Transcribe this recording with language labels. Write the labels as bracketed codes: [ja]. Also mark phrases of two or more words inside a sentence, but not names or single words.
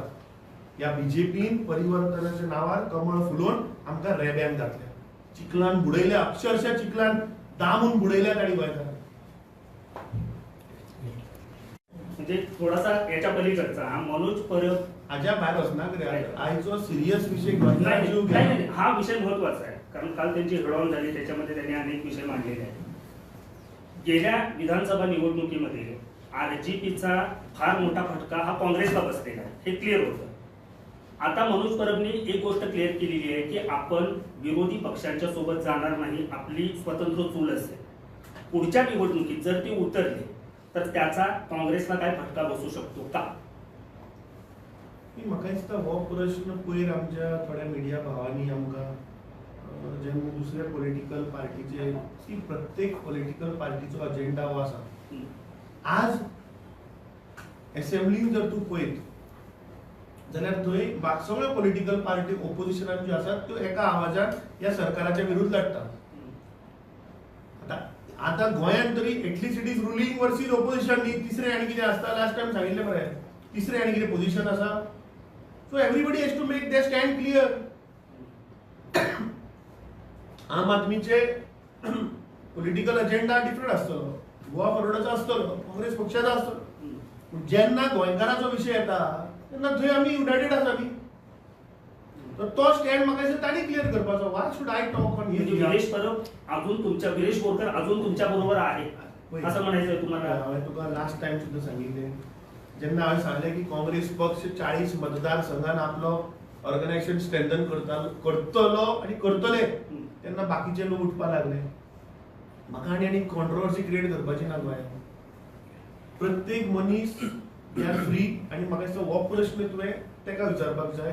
[kok] ह्या बीजेपीन परिवर्तनाच्या नांवार कमळ फुलोवन आमकां रेब्यान घातल्या, चिखलान बुडयल्या, अक्षरशः चिखलान दामून बुडयल्या ताणी गोंयकारांक. [mr] म्हणजे थोडासा याच्या पलीकडचा मनोज परब [kok] हाज्या भायर वचना कित्याक आयचो सिरियस विषय गोंयकार जीव [mr] नाही, गेला. नाही, हा विषय महत्वाचा आहे, कारण काल त्यांची हेडऑन झाली, त्याच्यामध्ये त्यांनी अनेक विषय मांडलेले आहेत. गेल्या विधानसभा निवडणुकीमध्ये आरजीपीचा फार मोठा फटका हा काँग्रेसला बसलेला आहे, हे क्लिअर होतं. आता मनोज परबनी एक गोष्ट क्लिअर केलेली आहे की आपण विरोधी पक्षांच्या सोबत जाणार नाही, आपली स्वतंत्र चूल असेल. पुढच्या निवडणुकीत जर ते उतरले तर त्याचा काँग्रेसला काय फटका बसू शकतो का? [kok] म्हाका दिसता हो प्रश्न पयर आमच्या थोड्या मिडिया भावांनी आमकां जेन्ना दुसऱ्या पॉलिटिकल पार्टीचे सी प्रत्येक पॉलिटिकल पार्टीचो अजेंडा हो आसा. आज असेंब्लीन जर तूं पळयत जाल्यार थंय सगळ्यो [en] political party [kok] ओपोजिशनान ज्यो आसात त्यो एका आवाजान ह्या सरकाराच्या विरुद्ध लढटात. आतां गोंयांत तरी [en] at least it is ruling versus opposition [kok] न्ही. तिसरें आनी कितें आसता, [en] last time [kok] सांगिल्लें मरे, तिसरें आनी कितें पोजिशन आसा. [en] So everybody has to make their stand clear. [kok] आम आदमीचे [en] political agenda [kok] डिफरंट आसतलो, गोवा फॉरवर्डाचो आसतलो, काँग्रेस पक्षाचो आसतलो. जेन्ना गोंयकाराचो विशय येता तेन्ना थंय आमी युनायटेड आसा आमी. तो स्टँड म्हाका दिसता ताणी क्लियर करपाचो. [en] Why should I talk on his. [mr] विरेश परब अजून तुमच्या, विरेश बोरकर अजून तुमच्या बरोबर आहे असं म्हणायचं तुम्हाला? [kok] हांवें तुका [en] last time [kok] सुद्दां सांगिल्लें जेन्ना हांवें सांगलें की काँग्रेस पक्ष 40 मतदारसंघान आपलो ऑर्गनायझेशन स्ट्रेंथन करतलो आनी करतले, तेन्ना बाकीचे लोक उठपाक लागले. म्हाका आनी कॉन्ट्रोवर्सी क्रिएट करपाची ना गोंयांत. प्रत्येक मनीस [en] they are free [kok] आनी म्हाका दिसता हो प्रश्न तुवें ताका विचारपाक जाय.